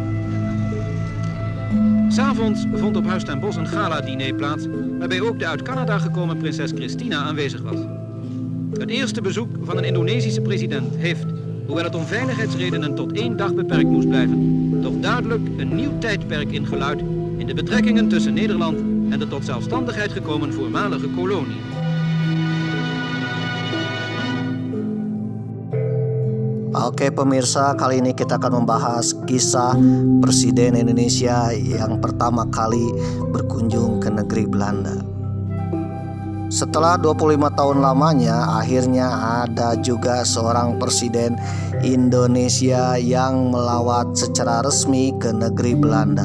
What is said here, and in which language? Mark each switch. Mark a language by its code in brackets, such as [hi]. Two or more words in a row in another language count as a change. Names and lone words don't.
[nl] 'S Avonds vond op Huis ten Bosch een gala-diner plaats, waarbij ook de uit Canada gekomen prinses Christina aanwezig was. Het eerste bezoek van een Indonesische president heeft, hoewel het om veiligheidsredenen tot 1 dag beperkt moest blijven, toch duidelijk een nieuw tijdperk ingeluid in de betrekkingen tussen Nederland en de tot zelfstandigheid gekomen voormalige kolonie. [id] Oke pemirsa, kali ini kita akan membahas kisah Presiden Indonesia yang pertama kali berkunjung ke negeri Belanda. Setelah 25 tahun lamanya, akhirnya ada juga seorang presiden Indonesia yang melawat secara resmi ke negeri Belanda.